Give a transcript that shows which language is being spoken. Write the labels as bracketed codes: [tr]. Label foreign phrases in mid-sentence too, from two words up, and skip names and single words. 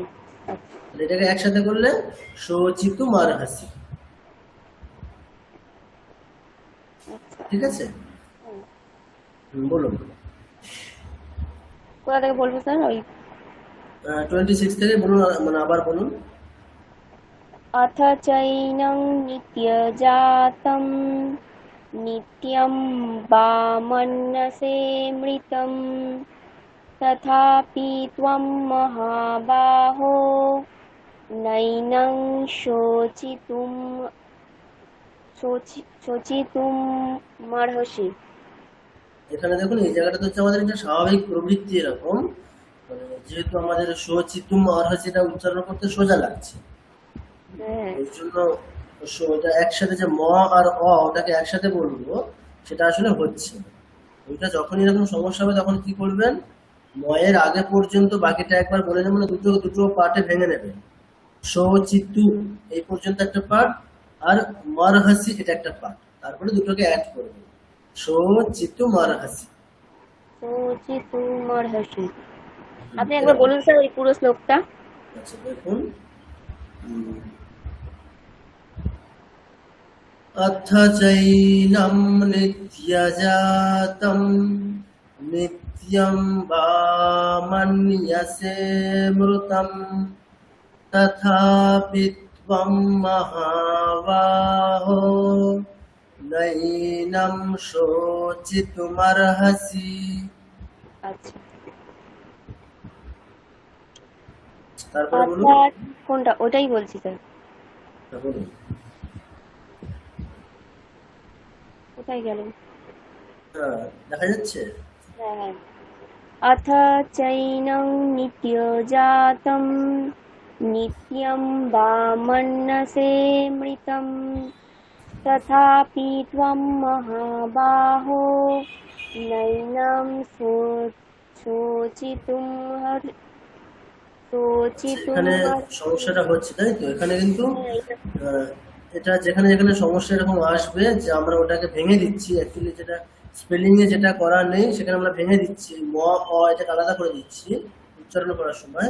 [bn] তাহলে এটাকে একসাথে করলে [sa] শোচিতু মরহসি। [bn] ঠিক আছে, বলুন। কোথা থেকে বলবো স্যার? ওই 26 থেকে বলুন, মানে আবার বলুন। [sa] अथ चैनं नित्यजातं नित्यं वामन्नसे मृतं तथापि त्वं महाबाहो नैनं शोचितुमर्हसि। [bn] এখানে দেখুন এই জায়গাটা হচ্ছে আমাদের একটা স্বাভাবিক প্রবৃত্তি, এরকম মানে যেহেতু আমাদের [sa] শোচিতুম অর্হসিটা [bn] উচ্চারণ করতে সোজা লাগছে, ওই জন্য ওটা একসাথে যে ম আর অ ওটাকে একসাথে বলবো সেটা আসলে হচ্ছে না। ওইটা যখন এরকম সমস্যা হবে তখন কি করবেন, ময়ের আগে পর্যন্ত বাকিটা একবার বলে নেবেন, দুটো পার্টে ভেঙে নেবেন। শোচিতু এই পর্যন্ত একটা পার্ট, আর মরহসি এটা একটা পার্ট, তারপরে দুটোকে অ্যাড করবেন, [sa] শোচিতু মরহসি। [bn] আপনি একবার বলুন স্যার ওই পুরো শ্লোকটা। আচ্ছা দেখুন, [sa] अथ चैनं नित्यजातं नित्यं वा मन्यसे मृतं तथापि त्वं महाबाहो नैनं शोचितुमर्हसि। [bn] আচ্ছা, তারপরে বলুন। অর্থাৎ কোনটা? ওটাই বলছি স্যার, বলুন। কোথায় গেলেন? হ্যাঁ, দেখা যাচ্ছে। হ্যাঁ হ্যাঁ। [sa] अथ चैनं नित्यजातं नित्यं वा मन्यसे मृतं तथापि त्वं महाबाहो नैनं [bn] এখানে [sa] शोचितुमर्हसि। [bn] সমস্যাটা হচ্ছে, তাই তো? এখানে কিন্তু হ্যাঁ, আহ, এটা যেখানে যেখানে সমস্যা এরকম আসবে যে আমরা ওটাকে ভেঙে দিচ্ছি, অ্যাকচুয়ালি যেটা স্পেলিং এ যেটা করা নেই সেখানে আমরা ভেঙে দিচ্ছি, ম অ এটাকে আলাদা করে দিচ্ছি উচ্চারণ করার সময়।